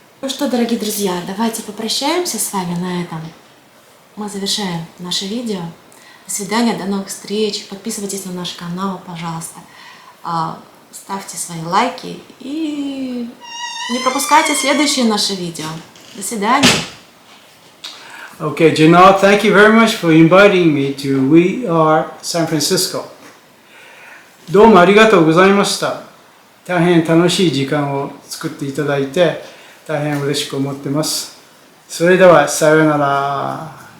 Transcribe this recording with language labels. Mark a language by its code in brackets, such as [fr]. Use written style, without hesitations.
[ru] Ну что, дорогие друзья, давайте попрощаемся с вами на этом. Мы завершаем наше видео. До свидания, до новых встреч. Подписывайтесь на наш канал, пожалуйста. Ставьте свои лайки и не пропускайте следующие наши видео. До свидания. [en] Okay, Janelle, thank you very much for inviting me to We Are San Francisco. [ja] どうもありがとうございました。大変楽しい時間を作っていただいて大変嬉しく思ってます。それではさようなら。